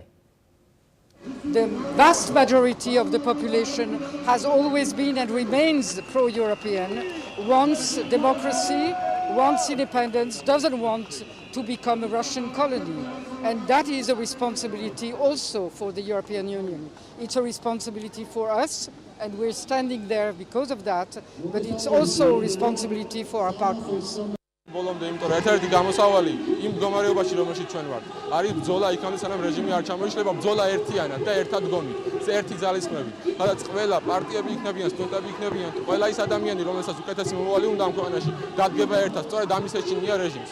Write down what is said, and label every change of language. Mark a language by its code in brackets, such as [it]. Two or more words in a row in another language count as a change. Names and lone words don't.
[en] The vast majority of the population has always been and remains pro-European, wants democracy, wants independence, doesn't want to become a Russian colony. And that is a responsibility also for the European Union. It's a responsibility for us, and we're standing there because of that, but it's also a responsibility for our partners. [ka] ბოლომდე იმიტომ რომ ერთ-ერთი გამოსავალი იმ მდგომარეობაში რომელშიც ჩვენ ვართ არის ბრძოლა იქამდე სანამ რეჟიმი არ ჩამოიშლება ბრძოლა ერთიანად და ერთად გონით ერთი ძალისხმევით სადაც ყველა პარტიები იქნებიან სტუდენტები იქნებიან ყველა ის ადამიანი რომელსაც უკეთესი მომავალი უნდა ამ ქვეყანაში დადგება ერთად სწორედ ამის ეჩინია რეჟიმს